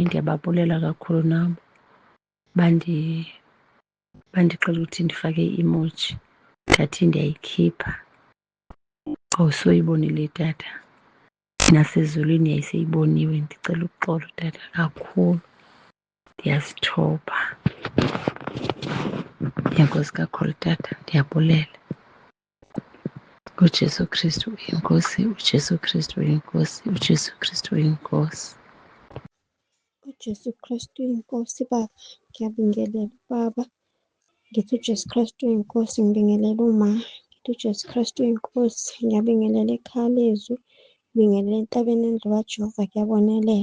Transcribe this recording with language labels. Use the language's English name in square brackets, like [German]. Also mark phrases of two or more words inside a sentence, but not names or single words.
[Xhosa] Ndiyababulela kakhulu nabo bandixelela ukuthi ndifake i-emoji, ndathi ndiyayikhipha. Awusoyibonile tata, nasezulwini yayiseyiboniwe. Ndicela uxolo tata kakhulu, ndiyazithoba. Enkosi kakhulu tata, ndiyabulela. uJesu Kristu uyinkosi, uJesu Kristu uyinkosi, uJesu Kristu uyinkosi. uJesu Kristu inkosi. [Zulu] Baba, ngiyabingelela baba, ngithi uJesu Kristu inkosi. Ngibingelela uma, ngithi uJesu Kristu inkosi. Ngiyabingelela ekhaya lizwi, ngibingelela entabeni endlu kaJehova kuyabonelela.